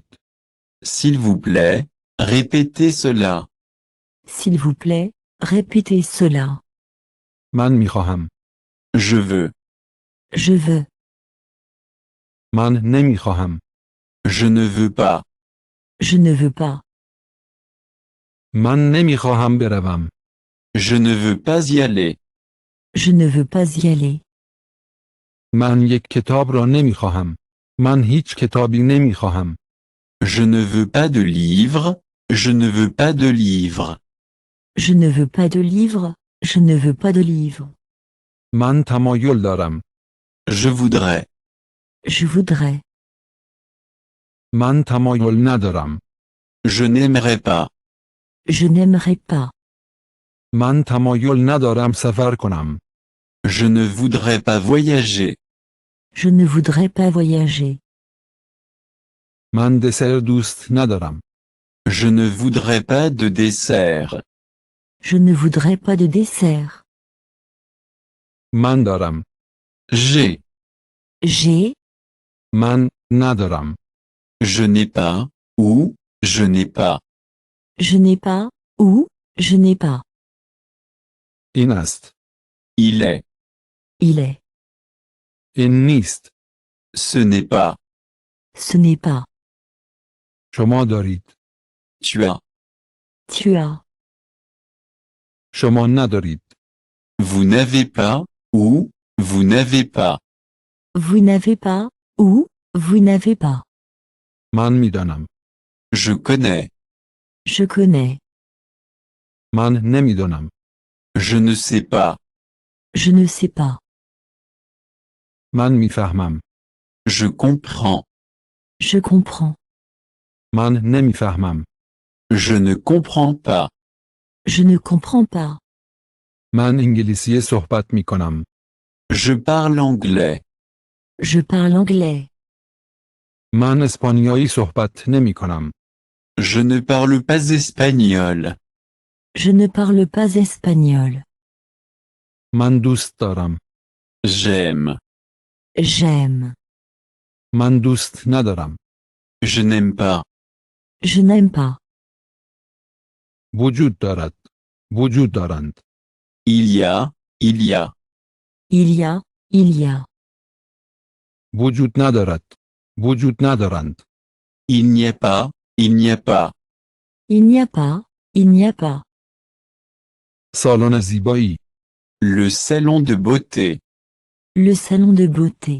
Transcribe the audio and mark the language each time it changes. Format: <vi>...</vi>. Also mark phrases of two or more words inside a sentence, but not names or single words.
<fr>S'il vous plaît, répétez cela. S'il vous plaît, répétez cela.</fr> <fa>من می خواهم.</fa> <fr>Je veux. Je veux.</fr> <fa>من نمی خواهم.</fa> <fr>Je ne veux pas. Je ne veux pas.</fr> <fa>من نمی خواهم بروم.</fa> <fr>Je ne veux pas y aller. Je ne veux pas y aller.</fr> <fa>من یک کتاب را نمی خواهم. من هیچ کتابی نمی خواهم.</fa> <fr>Je ne veux pas de livre. Je ne veux pas de livre. Je ne veux pas de livre. Je ne veux pas de livre.</fr> <fa>من تمایل دارم.</fa> <fr>Je voudrais. Je voudrais.</fr> <fa>من تمایل ندارم.</fa> <fr>Je n'aimerais pas. Je n'aimerais pas.</fr> <fa>من تمایل ندارم سفر کنم.</fa> <fr>Je ne voudrais pas voyager. Je ne voudrais pas voyager.</fr> <fa>من دسر دوست ندارم.</fa> <fr>Je ne voudrais pas de dessert. Je ne voudrais pas de dessert.</fr> <fa>من دارم.</fa> <fr>J'ai. J'ai,</fr> <fa>من ندارم.</fa> <fr>Je n'ai pas. Ou, je n'ai pas. je n'ai pas, ou, je n'ai pas.</fr> <fa>این است.</fa> <fr>Il est. Il est.</fr> <fa>این نیست.</fa> <fr>Ce n'est pas. Ce n'est pas.</fr> <fa>شما دارید.</fa> <fr>Tu as. Tu as.</fr> <fa>شما ندارید.</fa> <fr>Vous n'avez pas, ou, vous n'avez pas. Vous n'avez pas, ou, vous n'avez pas.</fr> <fa>من میدانم.</fa> <fr>Je connais. Je connais.</fr> <fa>من نمیدانم.</fa> <fr>Je ne sais pas. Je ne sais pas.</fr> <fa>من میفهمم.</fa> <fr>Je comprends. Je comprends.</fr> <fa>من نمیفهمم.</fa> <fr>Je ne comprends pas. Je ne comprends pas.</fr> <fa>من انگلیسی صحبت می کنم.</fa> <fr>Je parle anglais. Je parle anglais.</fr> <fa>من اسپانیایی صحبت نمی کنم.</fa> <fr>Je ne parle pas espagnol. Je ne parle pas espagnol.</fr> <fa>من دوست دارم.</fa> <fr>J'aime. J'aime.</fr> <fa>من دوست ندارم.</fa> <fr>Je n'aime pas. Je n'aime pas.</fr> <fa>وجود دارد. وجود دارند.</fa> <fr>Il y a, il y a. Il y a, il y a.</fr> <fa>وجود ندارد. وجود ندارند.</fa> <fr>Il n'y a pas, il n'y a pas. Il n'y a pas, il n'y a pas.</fr> <fa>سالن زیبایی.</fa> <fr>Le salon de beauté. Le salon de beauté.</fr>